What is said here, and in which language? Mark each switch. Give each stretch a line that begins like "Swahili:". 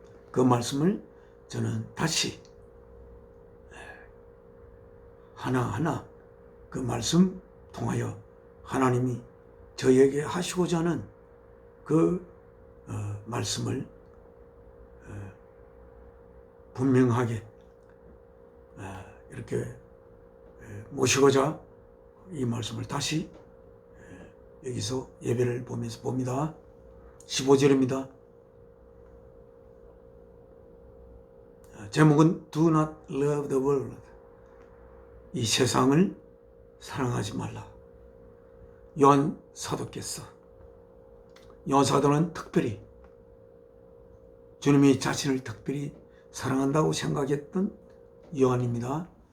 Korean: 그 말씀을 저는 다시 하나하나 그 말씀 통하여 하나님이 저에게 하시고자 하는 그 말씀을 분명하게 이렇게 모시고자 이 말씀을 다시 여기서 예배를 보면서 봅니다. 15절입니다.
English: 제목은 Do not love the world.
Korean: 이 세상을 사랑하지 말라. 요한 사도께서, 요한 사도는 특별히 주님이 자신을 특별히 사랑한다고 생각했던 요한입니다.